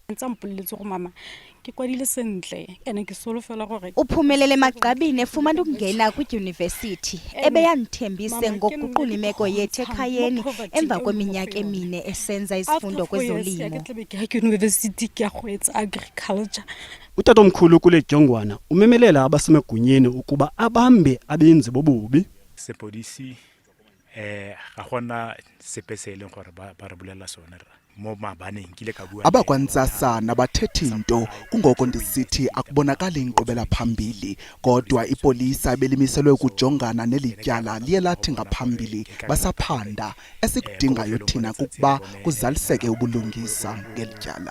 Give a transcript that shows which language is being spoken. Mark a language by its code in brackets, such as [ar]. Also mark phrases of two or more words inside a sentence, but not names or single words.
[xh] Uphumelele emagqabini efumana ukungena kwidyunivesithi ebeyandithembise ngokuguqula imeko yethu ekhayeni emva kweminyaka 4 esenza izifundo kwezolimo. Utatomkhulu kule dyongwana umemelela abasemegunyeni ukuba abambe abenzi bobubi. [tn] Sepodisi ga gona sepesele gore ba re bolela sona mo mabaneng kile ka bua. [xh] Abakwantsasa nabathethi into kungoko ndisithi akubonakala inkqubela phambili kodwa ipolisa belimiselwe ukujongana nelityala liye lathi ngaphambili basaphanda esikudingayo thina kukuba kuzaliseke ubulungisa ngelityala.